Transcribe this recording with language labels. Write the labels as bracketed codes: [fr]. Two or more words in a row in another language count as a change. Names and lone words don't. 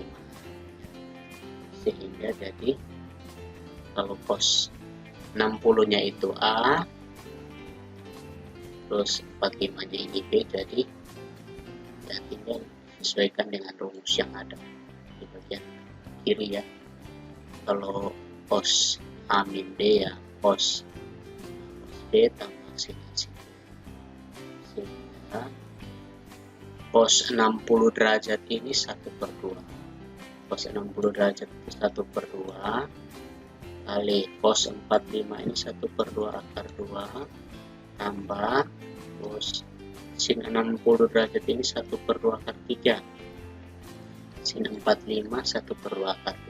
[id] Sehingga jadi kalau cos 60-nya itu A, terus 45-nya ini B, jadi ya tinggal sesuaikan dengan rumus yang ada di bagian kiri ya. Kalau cos A min B ya cos B tambah sin A sin B. Sehingga cos 60 derajat ini 1/2. Cos 60 derajat itu 1/2 kali cos 45 ini 1/2 akar 2 tambah terus sin 60 derajat ini 1/2 akar 3, sin 45 1/2 akar